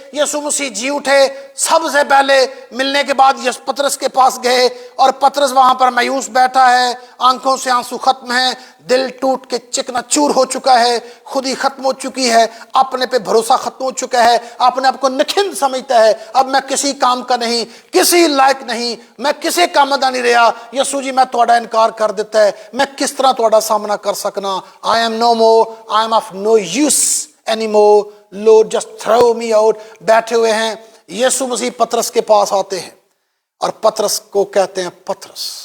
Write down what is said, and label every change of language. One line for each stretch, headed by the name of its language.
Urdu: یسوع مسیح جی اٹھے, سب سے پہلے ملنے کے بعد پطرس کے پاس گئے اور پطرس وہاں پر مایوس بیٹھا ہے, آنکھوں سے آنسو ختم ہیں, دل ٹوٹ کے چکنا چور ہو چکا ہے, خود ہی ختم ہو چکی ہے, اپنے پہ بھروسہ ختم ہو چکا ہے, اپنے آپ کو نکھن سمجھتا ہے, اب میں کسی کام کا نہیں, کسی لائق نہیں,
Punjabi: میں کسی کام دا نہیں رہا. یسوع جی میں تہاڈا انکار کر دیتا ہے, میں کس طرح تہاڈا سامنا کر سکنا.
English: I am no more, I am of no use anymore, Lord just throw me out.
Urdu: بیٹھے ہوئے ہیں. یسوع مسیح پطرس کے پاس آتے ہیں اور پطرس کو کہتے ہیں پطرس